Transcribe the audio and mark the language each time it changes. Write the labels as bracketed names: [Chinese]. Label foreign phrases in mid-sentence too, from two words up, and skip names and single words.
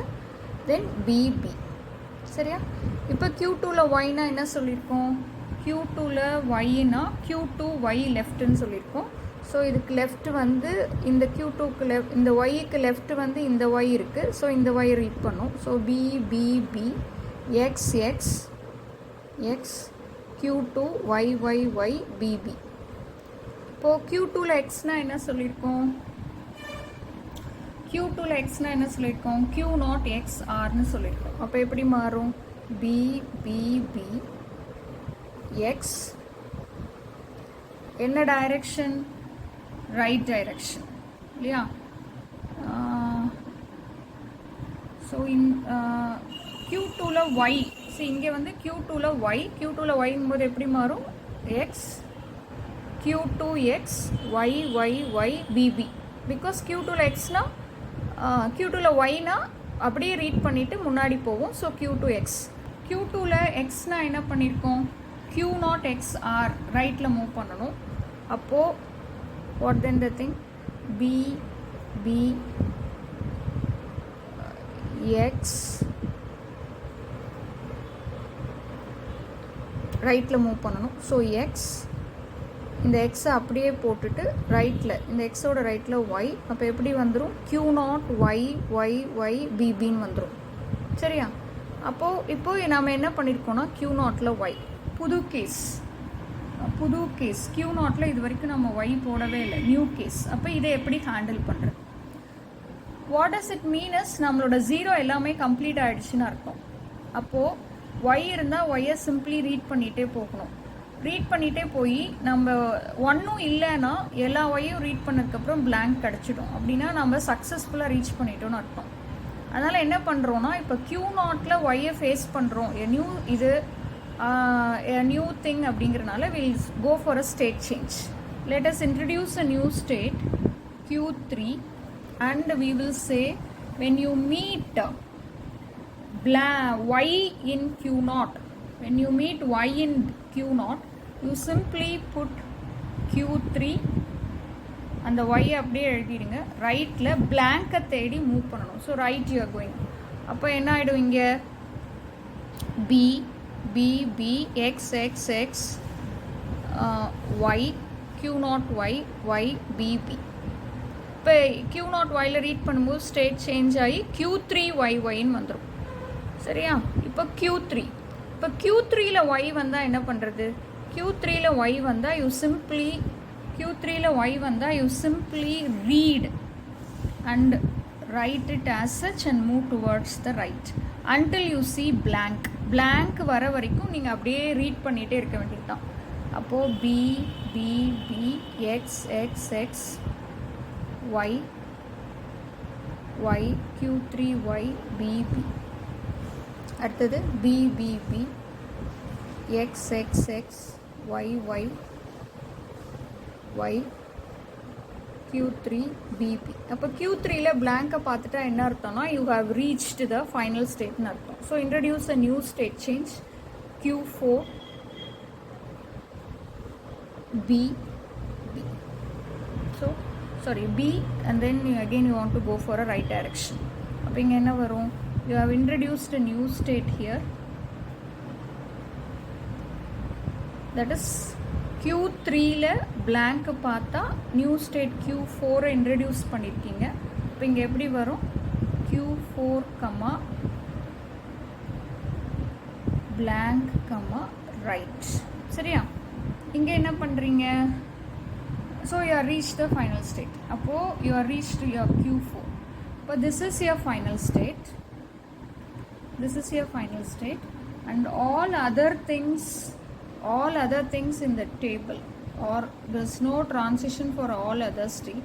[Tamil] தென் BB. சரியா? இப்போ Q2ல yனா என்ன சொல்லியிருக்கோம், Q2ல yனா Q2 y லெஃப்ட்னு சொல்லியிருக்கோம். ஸோ இதுக்கு லெஃப்ட் வந்து இந்த Q2க்கு லெஃப்ட், இந்த yக்கு லெஃப்ட் வந்து இந்த y இருக்குது. ஸோ இந்த y ரீட் பண்ணும். ஸோ B B B x x x Q2 y y y B B. இப்போது Q2ல xனா என்ன சொல்லியிருக்கோம், Q2ல xனா என்ன சொல்லியிருக்கோம், Q0 x Rன்னு சொல்லியிருக்கோம். அப்போ எப்படி மாறும், B B B x என்ன டைரக்ஷன், ரைட் டைரக்ஷன் இல்லையா. ஸோ Q2ல y, ஸோ இங்கே வந்து Q2ல y, Q2ல yங்கும்போது எப்படி மாறும், x Q2 x y y y BB. பிகாஸ் Q2ல xனா Q2ல yனா அப்படியே ரீட் பண்ணிவிட்டு முன்னாடி போவோம். ஸோ Q2 x. Q2ல xனா என்ன பண்ணியிருக்கோம், Q0 x R ரைட்டில் மூவ் பண்ணணும். அப்போது [English] what then the thing, [Tamil] B B x ரைட்டில் மூவ் பண்ணணும். ஸோ எக்ஸ், இந்த எக்ஸை அப்படியே போட்டுட்டு ரைட்டில், இந்த எக்ஸோட ரைட்டில் ஒய். அப்போ எப்படி வந்துடும், Q0 y y y BBன்னு வந்துடும். சரியா? இப்போது நாம் என்ன பண்ணியிருக்கோம்னா Q0ல y புது கேஸ் Q0ல இது வரைக்கும் நம்ம y போடவே இல்லை, [English] new case. [Tamil] அப்போ இதை எப்படி ஹேண்டில் பண்ணுறது, [English] what does it mean is, [Tamil] நம்மளோட 0 எல்லாமே கம்ப்ளீட் ஆகிடுச்சின்னு அர்த்தம். அப்போது y இருந்தால் ஒய்யை சிம்பிளி ரீட் பண்ணிகிட்டே போகணும். ரீட் பண்ணிகிட்டே போய் நம்ம ஒன்றும் இல்லைன்னா எல்லா ஒய்யும் ரீட் பண்ணதுக்கப்புறம் பிளாங்க் கிடச்சிடும். அப்படின்னா நம்ம சக்ஸஸ்ஃபுல்லாக ரீச் பண்ணிட்டோன்னு அர்த்தம். அதனால் என்ன பண்ணுறோன்னா, இப்போ Q0ல ஒய்யை ஃபேஸ் பண்ணுறோம், [English] new thing [Tamil] அப்படிங்கிறனால [English] will go for a state change. let us introduce a new state Q3 and we will say when you meet y in Q0, when you meet y in Q0, you simply put Q3 [Tamil] அந்த y அப்படியே எழுதிடுங்க. ரைட்டில் பிளாங்கை தேடி மூவ் பண்ணணும். [English] so right you are going. [Tamil] அப்போ என்ன ஆகிடும், இங்கே B B B x x x y Q0 y y B B. இப்போ Q0 yல ரீட் பண்ணும்போது [English] state change [Tamil] ஆகி Q3 y yன்னு வந்துடும். சரியா? இப்போ Q3ல y வந்தால் என்ன பண்ணுறது, Q3ல y வந்தால் [English] you simply read and write it as such and move towards the right until you see blank [Tamil] வர வரைக்கும் நீங்கள் அப்படியே ரீட் பண்ணிகிட்டே இருக்க வேண்டியது தான். அப்போது B B B x x x y y Q3 y B B. அடுத்தது B B B x x x y y y Q3 BB. அப்போ Q3ல பிளாங்கை பார்த்துட்டா என்ன அர்த்தம்னா, [English] you have reached the final state அர்த்தம். so introduce a new state change Q4 B B. ஸோ sorry B and then again you want to go for a right direction. [Tamil] அப்போ இங்கே என்ன வரும், [English] you have introduced a new state here, that is [Tamil] Q3ல பிளாங்க் பார்த்தா நியூ ஸ்டேட் Q4 இன்ட்ரடியூஸ் பண்ணியிருக்கீங்க. இப்போ இங்கே எப்படி வரும், Q4 கமா [English] blank comma right. [Tamil] சரியா? இங்க என்ன பண்றீங்க? [English] So you have reached the final state. [Tamil] அப்போ [English] you have reached your Q4. But this is your final state. This is your final state, and all other things in the table, or there's no transition for all other state.